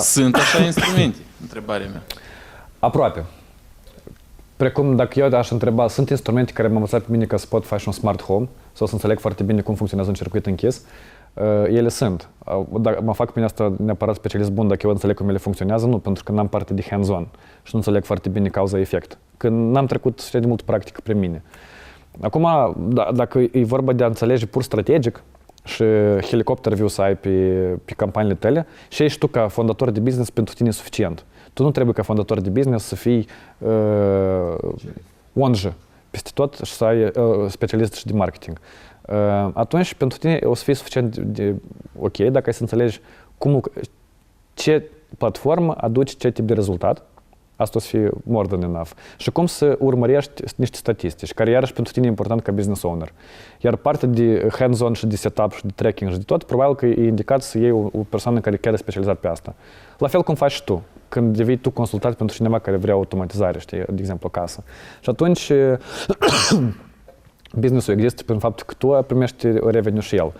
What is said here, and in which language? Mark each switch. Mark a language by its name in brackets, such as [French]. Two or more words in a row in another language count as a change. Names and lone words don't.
[Romanian] Sunt așa instrumente? Întrebarea mea. Aproape. Precum dacă eu aș întreba, sunt instrumente care m-au învățat pe mine că să pot face un smart home sau să înțeleg foarte bine cum funcționează un circuit închis. Ele sunt. Dacă mă fac pe mine asta neapărat specialist bun dacă eu înțeleg cum ele funcționează, nu, pentru că n-am parte de hands-on și nu înțeleg foarte bine cauza-efect. Că n-am trecut și de mult practică prin mine. Acum, dacă e vorba de a înțelege pur strategic și [English] helicopter view [Romanian] să ai pe campaniile tale, și ești tu ca fondator de business pentru tine e suficient. Tu nu trebuie ca fondator de business să fii ONG peste tot și să ai specialist și de marketing. Atunci, pentru tine o să fie suficient de ok dacă ai să înțelegi ce platformă aduce ce tip de rezultat. Asta o să fie [English] more than enough. [Romanian] Și cum să urmărești niște statistici, care iarăși pentru tine e important ca [English] business owner. [Romanian] Iar partea de hands-on și de setup și de tracking și de tot, probabil că e indicat să iei o persoană care chiar e specializat pe asta. La fel cum faci tu, când devii tu consultat pentru cineva care vrea automatizare, știi, de exemplu, casă. Și atunci business-ul există prin faptul că tu primești revenue și el.